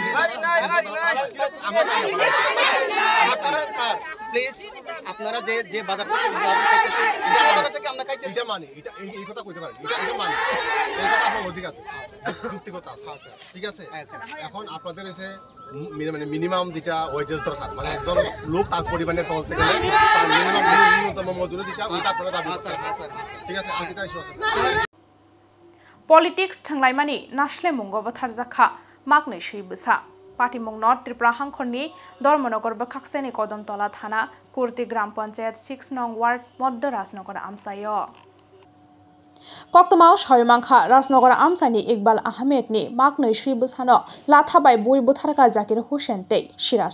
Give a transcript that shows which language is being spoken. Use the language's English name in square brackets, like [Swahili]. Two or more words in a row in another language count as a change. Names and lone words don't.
[Bangla] আপনারা স্যার প্লিজ আপনারা যে বাজার থেকে বাজার থেকে আমরা খাইতেছি এটা মানে এটা এই কথা কইতে পারেন এটা মানে এই কথা আপনার লজিক আছে যুক্তিগত আছে ঠিক আছে এখন আপনাদের এসে মানে মিনিমাম যেটা ওয়েজেস দরকার মানে একজন লোক তার পরিমাণে চলতে গেলে তার মিনিমাম ন্যূনতম মজুরি যেটা ওইটা আপনারা দাবি স্যার ঠিক আছে আর কিটা ইস্যু আছে [Kok Borok] Politics thanglai nasle mungo bathar jakha makne shei busa Party mong North Tripura hangkhorni Dormonogor bakhakseni Kodontola thana Kurti Gram Panchayat 6 nong ward Moddo Rajnagar amsayo Koktamaw soimangkha Rajnagar amsani Iqbal Ahmed ni makne shei busano lathabai boi butharka Zakir Hussain tei Shiraz